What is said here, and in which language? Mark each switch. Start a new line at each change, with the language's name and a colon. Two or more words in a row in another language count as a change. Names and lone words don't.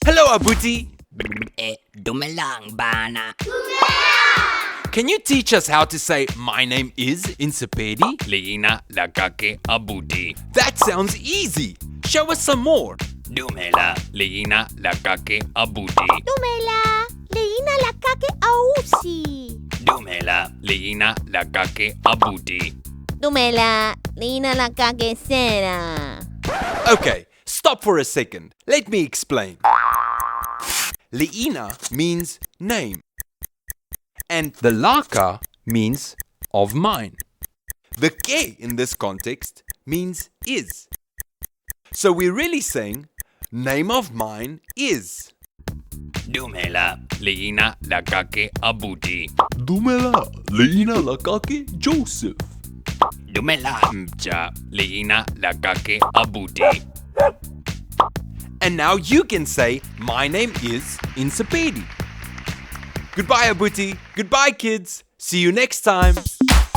Northern Sotho: Abuti. Dumelang bana.
English: Can you teach us how to say my name is in Sepedi?
Northern Sotho: Leina lakake abuti.
English: That sounds easy. Show us some more.
Northern Sotho: Dumela leina lakake abuti. Dumela, leina la kake ausi. Dumela leina lakake abuti. Dumela, leina la kake sera.
English: Okay, stop for a second. Let me explain. Leina means name. And the laka means of mine. The ke in this context means is. So we're really saying name of mine is.
Northern Sotho: Dumela leina lakake abuti. Dumela, leina lakake Joseph. Dumela mcha leina lakake abuti.
English: And now you can say my name is in Sepedi. Goodbye, Abuti. Goodbye, kids. See you next time.